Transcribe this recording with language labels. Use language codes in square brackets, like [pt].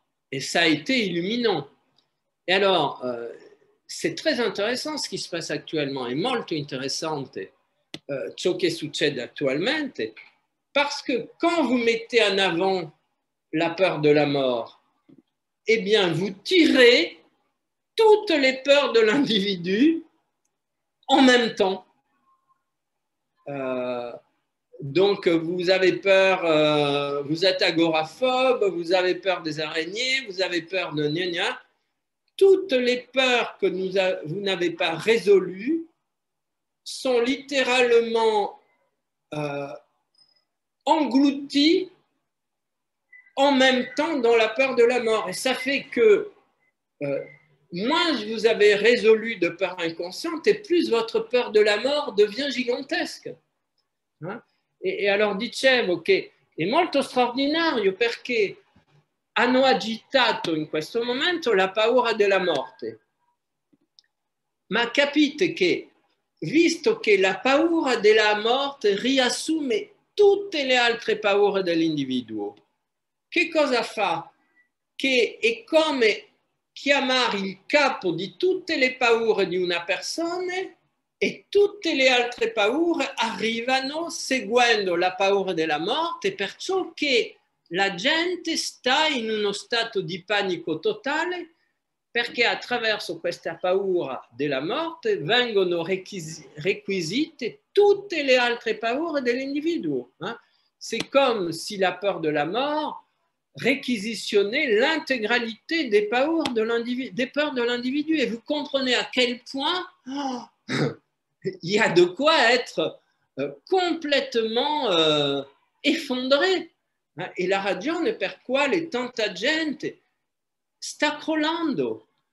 [fr] Et ça a été illuminant. Et alors, c'est très intéressant ce qui se passe actuellement, [it] è molto interessante ciò che succede attualmente, [fr] parce que quand vous mettez en avant la peur de la mort, eh bien, vous tirez toutes les peurs de l'individu en même temps. Donc, vous avez peur, vous êtes agoraphobe, vous avez peur des araignées, vous avez peur de gna gna. Toutes les peurs que vous n'avez pas résolues sont littéralement englouties en même temps dans la peur de la mort. Et ça fait que moins vous avez résolu de peur inconsciente et plus votre peur de la mort devient gigantesque. [it] E alors dicevo che è molto straordinario perché hanno agitato in questo momento la paura della morte. Ma capite che, visto che la paura della morte riassume tutte le altre paure dell'individuo, che cosa fa? Che è come chiamare il capo di tutte le paure di una persona e tutte le altre paure arrivano seguendo la paura della morte, perciò che la gente sta in uno stato di panico totale perché attraverso questa paura della morte vengono requisite tutte le altre paure dell'individuo. [fr] C'est comme si la peur de la mort réquisitionnait l'intégralité des peurs de l'individu. Et vous comprenez à quel point il y a de quoi être complètement effondré. [it] E la ragione per quale tanta gente sta crollando.